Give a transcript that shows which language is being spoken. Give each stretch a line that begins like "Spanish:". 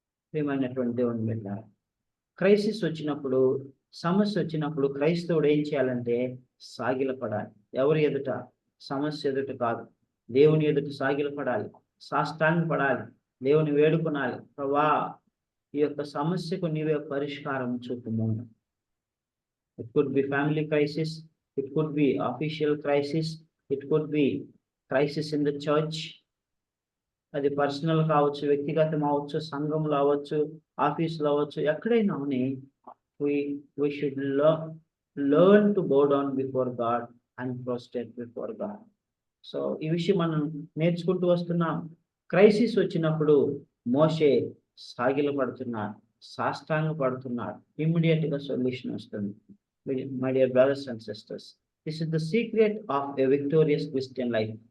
Telugu: ప్రియమైనటువంటి దేవుని బిడ్డలారా, క్రైసిస్ వచ్చినప్పుడు, సమస్య వచ్చినప్పుడు క్రైస్తవుడు ఏం చేయాలంటే సాగిల పడాలి. ఎవరి ఎదుట? సమస్య ఎదుట కాదు, దేవుని ఎదుట సాగిల పడాలి. సాష్టాంగపడాలి, దేవుని వేడుకొనాలి, ప్రభా ఈ యొక్క సమస్యకు నీవే పరిష్కారం చూపుము.
English: It could be family crisis, it could be official crisis, it could be crisis in the church.
Telugu: అది పర్సనల్ కావచ్చు, వ్యక్తిగతం అవ్వచ్చు, సంఘంలో అవ్వచ్చు, ఆఫీసులో అవ్వచ్చు, ఎక్కడైనా అవని
English: we should learn to bow down before God
Telugu: and prostrate before God. So ఈ విషయం మనం నేర్చుకుంటూ వస్తున్నాం. క్రైసిస్ వచ్చినప్పుడు మోషే సాగిలపడుతున్నాడు, సాష్టాంగ పడుతున్నాడు, ఇమ్మీడియట్ గా సొల్యూషన్ వస్తుంది.
English: My dear brothers and sisters, this is the secret of a victorious Christian life.